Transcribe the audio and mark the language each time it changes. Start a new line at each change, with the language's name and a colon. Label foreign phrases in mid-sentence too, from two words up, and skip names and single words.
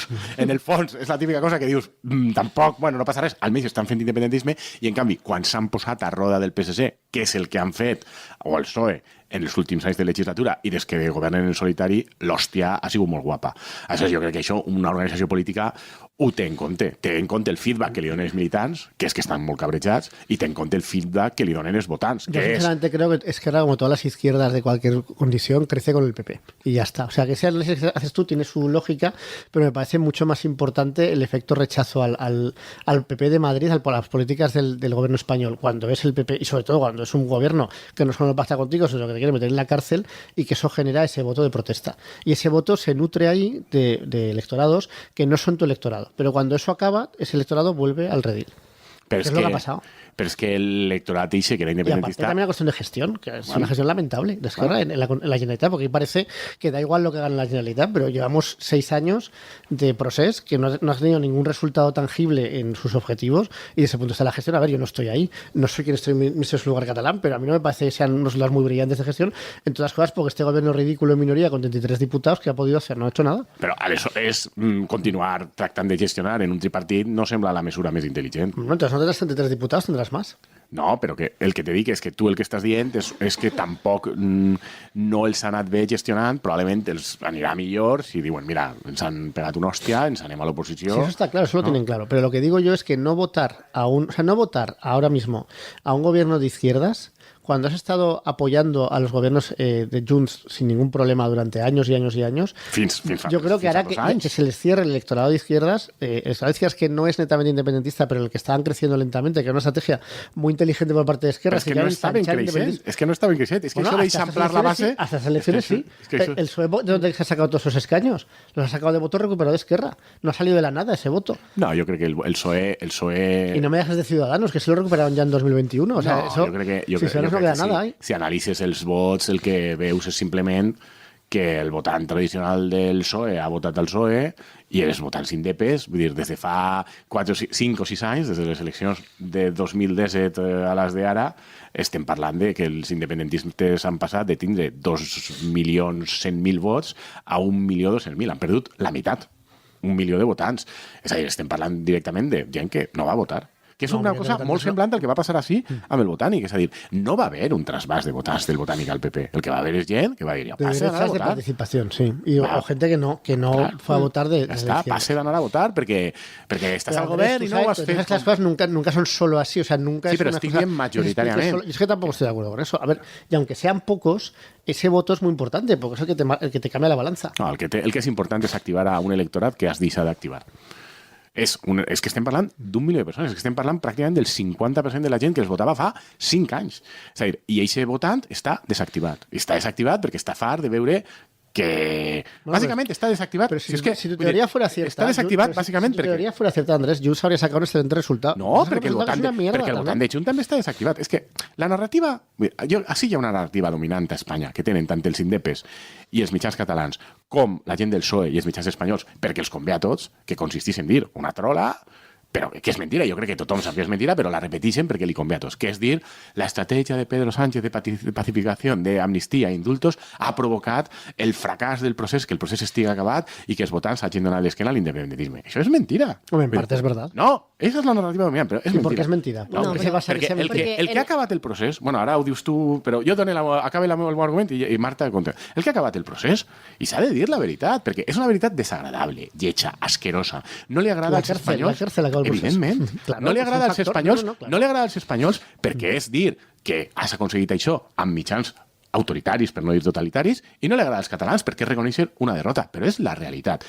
Catalan: En el fons és la típica cosa que dius, tampoc, bueno, no passa res, almenys estan fent independentisme, i en canvi, quan s'han posat a roda del PSC, que és el que han fet, o el PSOE, en els últims anys de legislatura i des que governen en solitari, l'hòstia ha sigut molt guapa. Aleshores, jo crec que això una organització política ho té en compte. Té en compte el feedback que li donen els militants, que és que estan molt cabrejats, i té en compte el feedback que li donen els votants,
Spanish: Yo
Catalan: que és...
Spanish: sinceramente creo que Esquerra, como todas las izquierdas de cualquier condición, crece con el PP. Y ya está. O sea, que ese análisis que haces tú tiene su lógica, pero me parece mucho más importante el efecto rechazo al PP de Madrid, a las políticas del gobierno español. Cuando es el PP, y sobre todo cuando es un gobierno que no solo pacta contigo, sino que te quiere meter en la cárcel, y que eso genera ese voto de protesta. Y ese voto se nutre ahí de electorados que no son tu electorado. Pero cuando eso acaba, ese electorado vuelve al redil.
Catalan: Però és lo que ha passat. Però és que l'electorat
Spanish: dice que era Y aparte
Catalan: independentista...
Spanish: también la cuestión de gestión, que es una gestión lamentable de Esquerra en la Generalitat, porque parece que da igual lo que gane la Generalitat, pero llevamos 6 años de proceso que no ha tenido ningún resultado tangible en sus objetivos, y desde ese punto de vista de la gestión, a ver, yo no estoy ahí, no soy quien estoy en ese lugar catalán, pero a mí no me parece que sean unos resultados muy brillantes de gestión, en todas las cosas, porque este gobierno ridículo en minoría con 33 diputados que ha podido hacer, no ha hecho nada.
Catalan: Però aleshores continuar tractant de gestionar en un tripartit no sembla la mesura més intel·ligent.
Spanish: Bueno, entonces no tendrás 33 diputados, tendrás más.
Catalan: No, però que el que te dic és que tu el que estàs dient és que tampoc no els ha anat bé gestionant, probablement els anirà millor si diuen, mira, ens han pegat una hòstia, ens anem a
Spanish: Sí,
Catalan: l'oposició...
Spanish: eso está claro, eso lo tienen claro. Pero lo que digo yo es que no votar no votar ahora mismo a un gobierno de izquierdas, cuando has estado apoyando a los gobiernos de Junts sin ningún problema durante años y años y años, yo creo que hará que se les cierre el electorado de izquierdas, que no es netamente independentista, pero el que estaban creciendo lentamente, que era una estrategia muy inteligente por parte de Esquerra. Es que no estaba en creixent. Es que no estaba en creixent. Es que eso de ensamblar la base... Hasta las elecciones sí. El PSOE, ¿de dónde se ha sacado todos esos escaños? Los ha sacado de voto recuperado de Esquerra. No ha salido de la nada ese voto. No, yo creo que el PSOE... Y no me dejes de Ciudadanos, que se lo recuperaron ya en 2021. O sea, no, eso,
Catalan: jo crec que,
Spanish: no queda nada.
Catalan: Si analitzes els vots, el que veus és simplement que el votant tradicional del PSOE ha votat al PSOE i els votants indepes, vull dir, des de fa 5 o 6 anys, des de les eleccions de 2017 a les d'ara, estem parlant de que els independentistes han passat de tindre 2.100.000 vots a 1.200.000. Han perdut la meitat, 1 milió de votants. És a dir, estem parlant directament de gent que no va votar. Que és una cosa molt semblant al que va passar així amb el Botànic. És a dir, no va haver un trasbàs de votants del Botànic al PP. El que va haver és gent que va dir, passe d'anar a votar.
Spanish: De participación, sí. O gente que no fue a votar de está,
Catalan: passe d'anar a votar perquè estàs al govern i no ho has fet.
Spanish: Las cosas nunca son solo así, o sea, nunca sí, es pero una estoy cosa... bien mayoritariamente. Es que tampoco estoy de acuerdo con eso. A ver, y aunque sean pocos, ese voto es muy importante, porque es el que te cambia la balanza.
Catalan: No, el que és important és activar a un electorat que has deixat d'activar. És que estem parlant d'1 milió de persones, és que estem parlant pràcticament del 50% de la gent que els votava fa 5 anys. És a dir, i aquest votant està desactivat. Està desactivat perquè està fart de veure que
Spanish: básicamente está desactivado. Pero si tu teoría fuera cierta... Está desactivado básicamente si tu teoría fuera cierta, Andrés, Junts habría sacado un excelente resultado.
Catalan: No, perquè el votant de Junts també està desactivat. És que la narrativa... Així hi ha una narrativa dominant a Espanya, que tenen tant els indepes i els mitjans catalans com la gent del PSOE i els mitjans espanyols, perquè els convé a tots, que consistís en dir una trola... però que és mentira, jo crec que tothom sap que és mentira, però la repeteixen perquè li convé a tots, que és dir, la estratègia de Pedro Sánchez de pacificació, d'amnistia i indultos ha provocat el fracàs del procés, que el procés estigui acabat i que els votants hagin donat l'esquena a l'independentisme. Això és mentira. Home, en part és verdad. No, esa és la narrativa dominant, però és mentira.
Spanish: ¿Por qué es mentira?
Catalan: No, perquè el que ha acabat el procés, bueno, ara ho dius tu, però jo acabe el meu argument i Marta contra. El que ha acabat el procés, i s'ha de dir la veritat, perquè és una veritat desagradable, lletja, asquerosa. No li agrada als espanyols. Evidentment. Claro, no li agrada als espanyols, no li agrada als espanyols perquè és dir que has aconseguit això amb mitjans autoritaris, per no dir totalitaris, i no li agrada als catalans perquè reconeixen una derrota, però és la realitat.